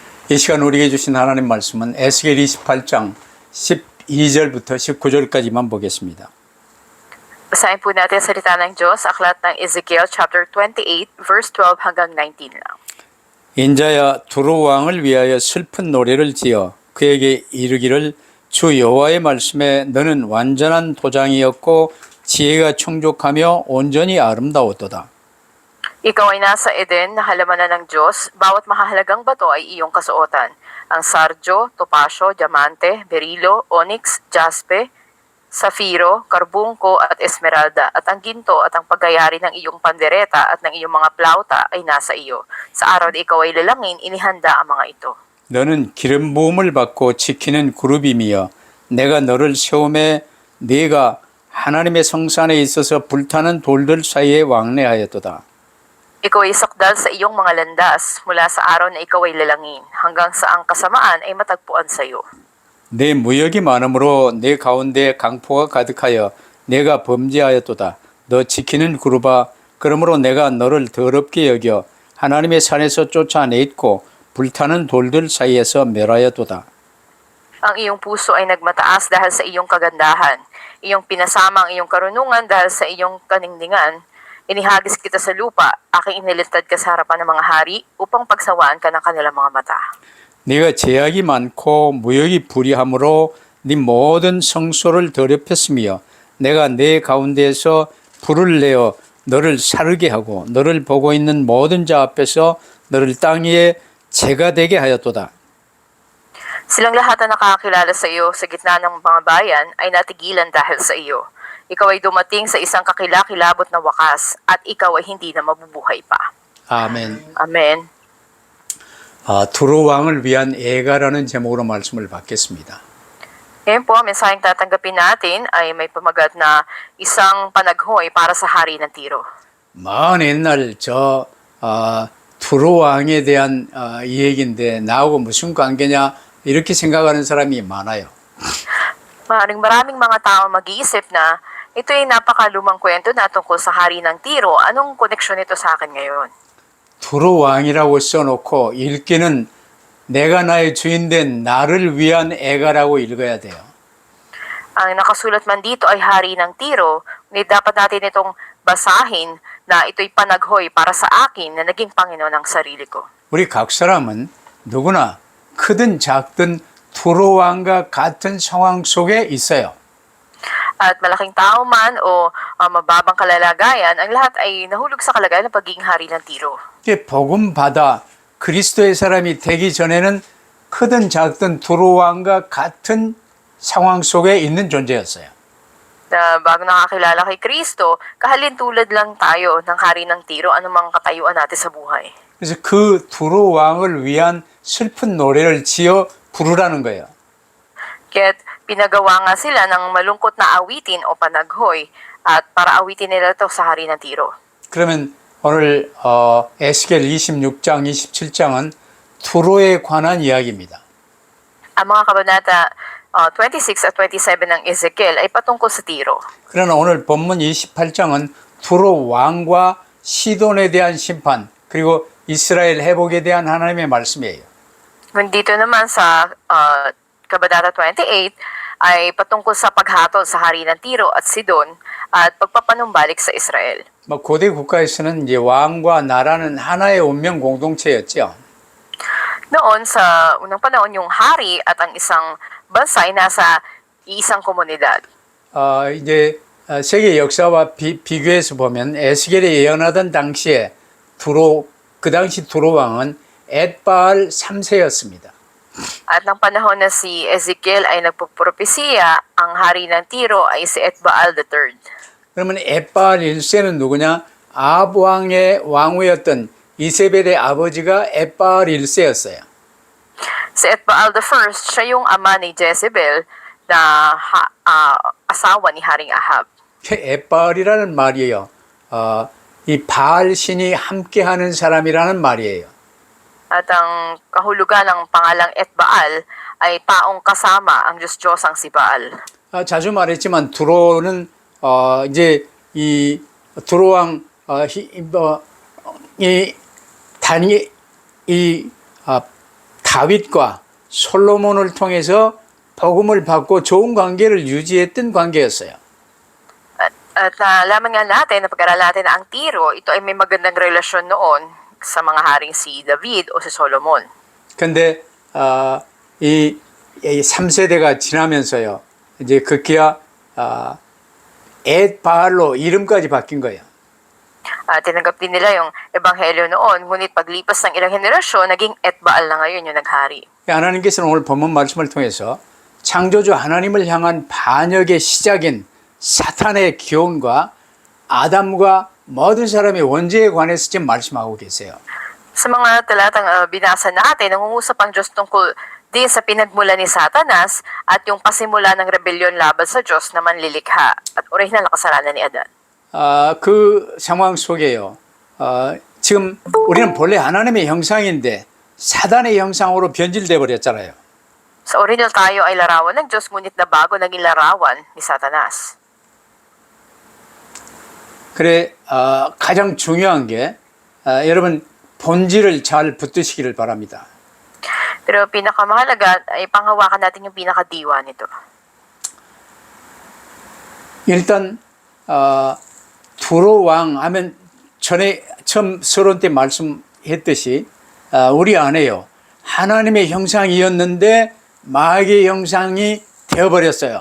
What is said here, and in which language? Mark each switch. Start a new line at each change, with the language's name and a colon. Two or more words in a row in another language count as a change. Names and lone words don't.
Korean: 이 시간 우리에게 주신 하나님 말씀은 에스겔 28장 12절부터 19절까지만 보겠습니다.
Filipino: Basahin po natin ang salita ng Diyos, aklat ng Ezekiel chapter 28, verse 12 hanggang 19 lang.
Korean: 인자야 두로 왕을 위하여 슬픈 노래를 지어 그에게 이르기를 주 여호와의 말씀에 너는 완전한 도장이었고 지혜가 충족하며 온전히 아름다웠도다.
Filipino: Ikaw ay nasa Eden na halamanan ng Diyos, bawat mahahalagang bato ay iyong kasuotan. Ang sardio, topasyo, diamante, berilo, onyx, jaspe, safiro, karbungko at esmeralda, at ang ginto at ang paggayari ng iyong pandereta at ng iyong mga plauta ay nasa iyo. Sa araw na ikaw ay lalangin, inihanda ang mga ito.
Korean: 너는 기름 부음을 받고 지키는 그룹이며 내가 너를 세움에 네가 하나님의 성산에 있어서 불타는 돌들 사이에 왕래하였도다.
Filipino: Ikaw ay sakdal sa iyong mga landas mula sa araw na ikaw ay lalangin, hanggang sa ang kasamaan ay matagpuan sa iyo.
Korean: 내 무역이 많으므로 내 가운데 강포가 가득하여 내가 범죄하였도다. 너 지키는 그룹아, 그러므로 내가 너를 더럽게 여겨 하나님의 산에서 쫓아내있고 불타는 돌들 사이에서 멸하였도다.
Filipino: Ang iyong puso ay nagmataas dahil sa iyong kagandahan. Iyong pinasama ang iyong karunungan dahil sa iyong kaningningan. Inihagis kita sa lupa, aking inilintad ka sa harapan ng mga hari upang pagsawaan ka ng kanilang mga mata.
Korean: 네가 제약이 많고 무역이 불의함으로 네 모든 성소를 더럽혔으며 내가 내 가운데에서 불을 내어 너를 사르게 하고 너를 보고 있는 모든 자 앞에서 너를 땅 위에 재가 되게 하였도다.
Filipino: Silang lahat na nakakilala sa iyo sa gitna ng mga bayan ay natigilan dahil sa iyo. Ikaw ay dumating sa isang kakilakilabot na wakas at ikaw ay hindi na mabubuhay pa.
Korean: 아멘.
Filipino: Amen.
Korean: 두로 왕을 위한 애가라는 제목으로 말씀을 받겠습니다.
Filipino: Ngayon po, ang mensaheng tatanggapin natin ay may pamagat na isang panaghoy para sa hari ng Tiro.
Korean: 먼 옛날 두로 왕에 대한 이 얘기인데 나하고 무슨 관계냐 이렇게 생각하는 사람이 많아요.
Filipino: Maraming mga tao mag-iisip na ito ay napakalumang kwento na tungkol sa hari ng Tiro. Anong koneksyon nito sa akin ngayon?
Korean: 두로 왕이라고 써놓고 읽기는 내가 나의 주인된 나를 위한 애가라고 읽어야 돼요.
Filipino: Ang nakasulat man dito ay hari ng Tiro, ngunit dapat natin itong basahin na ito'y panaghoy para sa akin na naging Panginoon ng sarili ko.
Korean: 우리 각 사람은 누구나 크든 작든 두로 왕과 같은 상황 속에 있어요.
Filipino: At malaking tao man o mababang kalalagayan, ang lahat ay nahulog sa kalagayan ng pagiging hari ng Tiro.
Korean: 복음 받아 그리스도의 사람이 되기 전에는 크든 작든 두로 왕과 같은 상황 속에 있는 존재였어요.
Filipino: Na bago nakakilala kay Kristo, kahalintulad lang tayo ng hari ng Tiro anumang katayuan natin sa buhay.
Korean: 그래서 그 두로 왕을 위한 슬픈 노래를 지어 부르라는 거예요.
Filipino: Kaya't pinagawa nga sila ng malungkot na awitin o panaghoy at para awitin nila ito sa hari ng Tiro.
Korean: 그러면 오늘 에스겔 26장, 27장은 두로에 관한 이야기입니다.
Filipino: Ang mga kabanata 26 at 27 ng Ezekiel ay patungkol sa Tiro.
Korean: 그러나 오늘 본문 28장은 두로 왕과 시돈에 대한 심판 그리고 이스라엘 회복에 대한 하나님의 말씀이에요.
Filipino: Dito naman sa kabanata 28 ay patungkol sa paghatol sa hari ng Tiro at Sidon at pagpapanumbalik sa Israel.
Korean: 고대 국가에서는 이제 왕과 나라는 하나의 운명 공동체였죠.
Filipino: Noon sa unang panahon yung hari at ang isang bansa ay nasa iisang komunidad.
Korean: 이제 세계 역사와 비교해서 보면 에스겔이 예언하던 당시에 그 당시 두로 왕은 엣바알 3세였습니다.
Filipino: At ng panahon na si Ezekiel ay nagpupropesiya, ang hari ng Tiro ay si Etbaal III.
Korean: 그러면 엣바알 1세는 누구냐? 아합 왕의 왕후였던 이세벨의 아버지가 엣바알 1세였어요.
Filipino: Si Etbaal I, siya yung ama ni Jezebel na asawa ni Haring Ahab.
Korean: 엣바알이라는 말이에요. 이 바알 신이 함께하는 사람이라는 말이에요.
Filipino: At ang kahulugan ng pangalang Etbaal ay taong kasama ang Diyos-Diyosang si Baal.
Korean: 자주 말했지만 두로는 이제 이 두로 왕 이 다윗과 솔로몬을 통해서 복음을 받고 좋은 관계를 유지했던 관계였어요.
Filipino: At nalaman nga natin, napag-aralan natin na ang Tiro, ito ay may magandang relasyon noon sa mga haring si David o si Solomon.
Korean: 근데 이 3세대가 지나면서요. 이제 급기야 엣바알로 이름까지 바뀐 거예요.
Filipino: Tinanggap din nila yung ebanghelyo noon, ngunit paglipas ng ilang henerasyon, naging Etbaal na ngayon yung naghari.
Korean: 하나님께서는 오늘 본문 말씀을 통해서 창조주 하나님을 향한 반역의 시작인 사탄의 기원과 아담과 모든 사람의 원죄에 관해서 지금 말씀하고 계세요.
Filipino: Sa mga talatang binasa natin, nangungusap ang Diyos tungkol din sa pinagmula ni Satanas at yung pasimula ng rebelyon laban sa Diyos na manlilikha at orihinal na kasalanan ni Adan.
Korean: 그 상황 속에요. 지금 우리는 본래 하나님의 형상인데 사단의 형상으로 변질돼 버렸잖아요.
Filipino: Sa orihinal tayo ay larawan ng Diyos, ngunit na bago naging larawan ni Satanas.
Korean: 그래 가장 중요한 게 여러분 본질을 잘 붙드시기를 바랍니다.
Filipino: Pero pinakamahalaga ay panghawakan natin yung pinakadiwa nito.
Korean: 일단 두로 왕 하면 전에 처음 서론 때 말씀했듯이 우리 안에요 하나님의 형상이었는데 마귀의 형상이 되어버렸어요.